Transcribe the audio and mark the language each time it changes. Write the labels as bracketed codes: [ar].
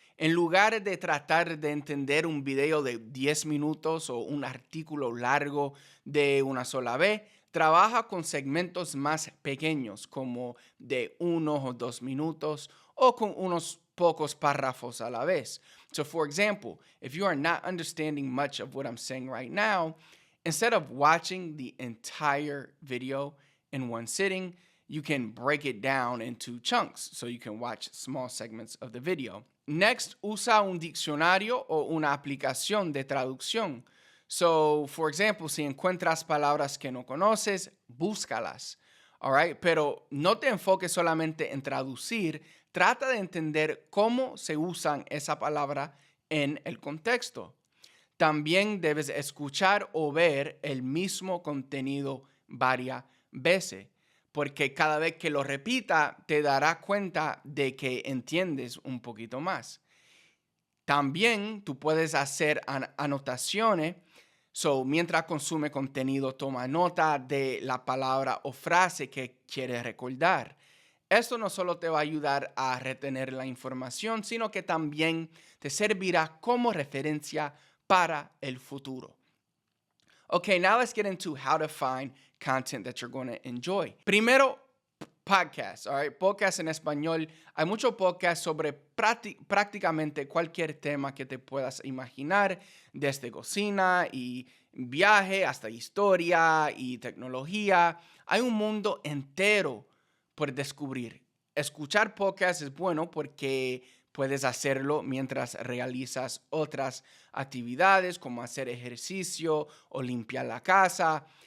[es] En lugar de tratar de entender un video de 10 minutos o un artículo largo de una sola vez, trabaja con segmentos más pequeños, como de 1 o 2 minutos, o con unos pocos párrafos a la vez. [en] So, for example, if you are not understanding much of what I'm saying right now, instead of watching the entire video in one sitting, you can break it down into chunks, so you can watch small segments of the video. Next, [es] usa un diccionario o una aplicación de traducción. [en] So, for example, [es] si encuentras palabras que no conoces, búscalas. [en] All right? [es] Pero no te enfoques solamente en traducir, trata de entender cómo se usan esa palabra en el contexto. También debes escuchar o ver el mismo contenido varias veces, porque cada vez que lo repita te darás cuenta de que entiendes un poquito más. También tú puedes hacer anotaciones. So, mientras consume contenido, toma nota de la palabra o frase que quieres recordar. Esto no solo te va a ayudar a retener la información, sino que también te servirá como referencia para el futuro. [en] Okay, now let's get into how to find content that you're going to enjoy. [es] Primero, podcasts, [en] all right? [es] Podcasts en español. Hay muchos podcasts sobre prácticamente cualquier tema que te puedas imaginar, desde cocina y viaje hasta historia y tecnología. Hay un mundo entero por descubrir. Escuchar podcasts es bueno porque puedes hacerlo mientras realizas otras actividades como hacer ejercicio o limpiar la casa.